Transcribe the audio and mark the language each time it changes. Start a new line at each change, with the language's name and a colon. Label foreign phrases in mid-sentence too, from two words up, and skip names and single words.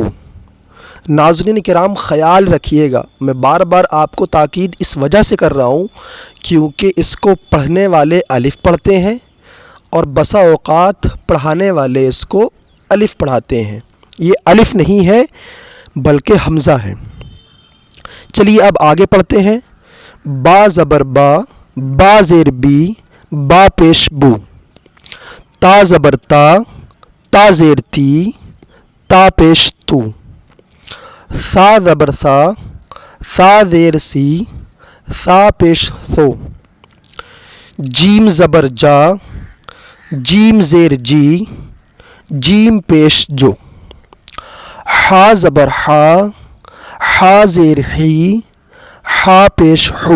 Urdu: ناظرین کرام خیال رکھیے گا، میں بار بار آپ کو تاکید اس وجہ سے کر رہا ہوں کیونکہ اس کو پڑھنے والے الف پڑھتے ہیں اور بسا اوقات پڑھانے والے اس کو الف پڑھاتے ہیں. یہ الف نہیں ہے بلکہ حمزہ ہے. چلیے اب آگے پڑھتے ہیں. با زبر با، با زیر بی، با پیش بو. تا زبر تا، تا زیر تی، تا پیش تو. سا زبر سا، سا زیر سی، سا پیش سو. جیم زبر جا، جیم زیر جی، جیم پیش جو. ہا زبر ہا، ہا زیر ہی، ہا پیش ہو.